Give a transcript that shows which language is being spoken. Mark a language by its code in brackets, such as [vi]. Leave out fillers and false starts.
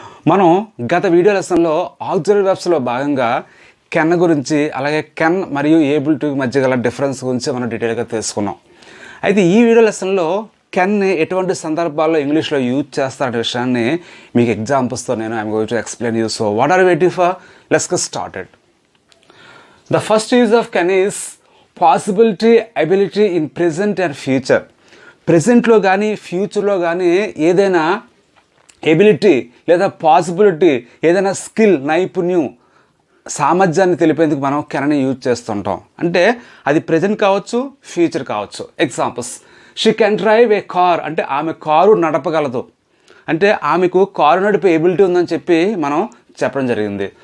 [te] మనం గత వీడియో లెసన్లో ఆక్సిలరీ వెర్బ్స్లో భాగంగా కెన్ గురించి అలాగే కెన్ మరియు ఏబుల్ టు మధ్య గల డిఫరెన్స్ గురించి మనం డీటెయిల్గా తెలుసుకున్నాం. అయితే ఈ వీడియో లెసన్లో కెన్ని ఎటువంటి సందర్భాల్లో ఇంగ్లీష్లో యూజ్ చేస్తారనే విషయాన్ని మీకు ఎగ్జాంపుల్స్తో నేను [en] I'm going to explain you. So what are waiting for? Let's get started. The first use of can is possibility, ability in present and future. [te] ప్రెజెంట్లో కానీ ఫ్యూచర్లో కానీ ఏదైనా ఎబిలిటీ లేదా పాసిబిలిటీ, ఏదైనా స్కిల్, నైపుణ్యం, సామర్థ్యాన్ని తెలిపేందుకు మనం కెన్ని యూజ్ చేస్తుంటాం. అంటే అది ప్రెజెంట్ కావచ్చు, ఫ్యూచర్ కావచ్చు. Examples: [en] she can drive a car, [te] అంటే ఆమె కారు నడపగలదు, అంటే ఆమెకు కారు నడిపే ఎబిలిటీ ఉందని చెప్పి మనం చెప్పడం జరిగింది.